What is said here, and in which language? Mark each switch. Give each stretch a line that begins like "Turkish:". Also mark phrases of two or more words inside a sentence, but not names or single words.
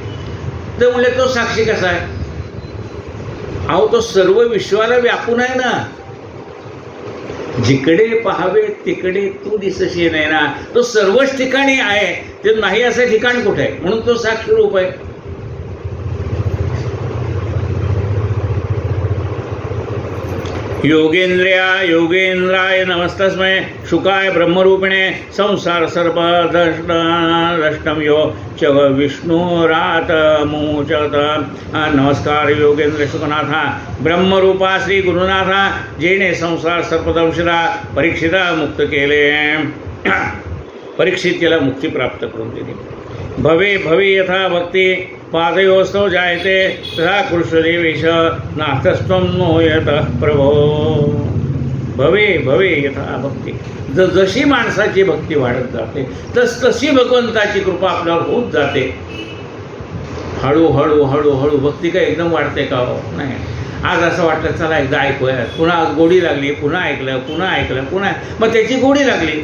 Marathi: तर म्हणले तो साक्षी कसा आहे? अहो तो सर्व विश्वाला व्यापून आहे ना. जिकडे पाहावे तिकडे तू दिसशी नाही ना. तो सर्वच ठिकाणी आहे. ते नाही असं ठिकाण कुठे आहे? म्हणून तो साक्षी रूप आहे.
Sanskrit: योगेंद्राय नमस्तस्मै शुकाय ब्रह्मरूपिणे संसार सर्प दष्टम यो च विष्णुरात मोचत.
Marathi: नमस्कार योगेंद्र शुकनाथा ब्रह्मरूपा श्री गुरुनाथा जेणे संसार सर्पदंशला परीक्षिता मुक्त केले. परीक्षित केला मुक्ती प्राप्त करून दिली.
Sanskrit: भवे भवे यथा भक्ती पादयोस्तव जायते तथा कृष्णदेवेश नाथस्त्वं नोयत प्रभो. भवे भवे यथा भक्ती.
Marathi: जशी माणसाची भक्ती वाढत जाते तशी भगवंताची कृपा आपल्यावर होत जाते. हळूहळू हळूहळू भक्ती काय एकदम वाढते का? नाही. आज असं वाटलं चला एकदा ऐकूया, पुन्हा गोडी लागली, पुन्हा ऐकलं, पुन्हा मग त्याची गोडी लागली.